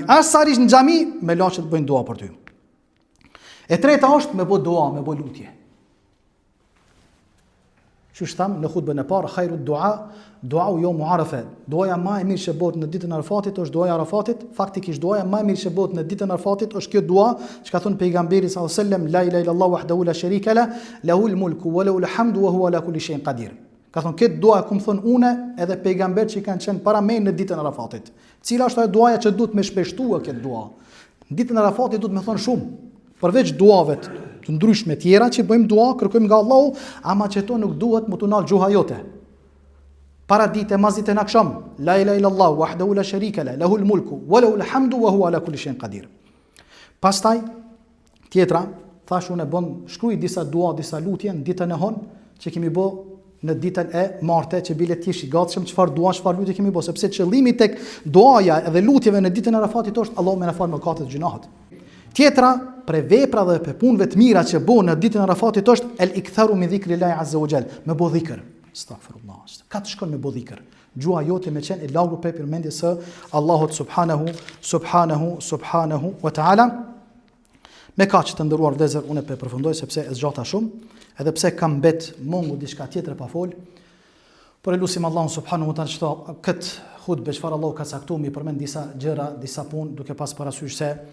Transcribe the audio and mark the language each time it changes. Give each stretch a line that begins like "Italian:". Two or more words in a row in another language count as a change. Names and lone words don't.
Albanian: As sa rish në xhami, me laçet bëjnë dua për ty. E treta është me bë dua, me bë lutje. Që shtam në hutbën e parë,
Arabic: خير الدعاء دعاء يوم عرفة.
Albanian: Duaja më e mirë që bëhet në ditën e Arafatit është duaja e Arafatit. Faktikisht duaja më e mirë që bëhet në ditën e Arafatit është kjo dua, që ka thënë pejgamberi
Arabic: صلى الله عليه وسلم لا إله إلا الله وحده لا شريك له, له الملك وله الحمد وهو على كل شيء قدير.
Albanian: Ka thonë këtë dua kum thon unë edhe pejgamberët që kanë qenë para me në ditën e Arafatit. Cila është ajo duaja që duhet me shpeshtua këtë dua? Në ditën e Arafatit duhet me thon shumë. Përveç duave të ndryshme tjera që bëjmë dua, kërkojmë nga Allahu, ama që to nuk duhet më tunal gjuha jote. Para dite, mazite në akşam,
Arabic: لا إله إلا الله وحده لا شريك له, له الملك وله الحمد وهو على كل شيء قدير.
Albanian: Pastaj tjetra, thash unë bën shkruaj disa dua, disa lutje në ditën e hon që kemi bë në ditën e martë që bile ti I gatshëm çfarë dua, çfarë lutje kemi bë, sepse qëllimi tek duaja edhe lutjeve në ditën e Arafatit është Allahu më na fal mëkatet e gjunahet. Tjetra, për vepra dhe për punëve të mira që bëhen në ditën e Arafatit është
Arabic: الإكثار من ذكر الله عز وجل,
Albanian: me bë dhikr. Astaghfirullah. Ka të shkon me bë dhikr. Gjua jote me qenë e lagur prej përmendjes së Allahut
Arabic: سبحانه وتعالى.
Albanian: Me kaq të nderuar vëllezër, unë po përfundoj sepse e zgjata shumë. Edhe pse kam mbet mungu diçka tjetër pa fol, por elusim Allahun
Arabic: سبحانه وتعالى
Albanian: që këtë hutbë çfarë Allahu ka caktuar mi përmend disa gjëra, disa punë, duke pas parasysh se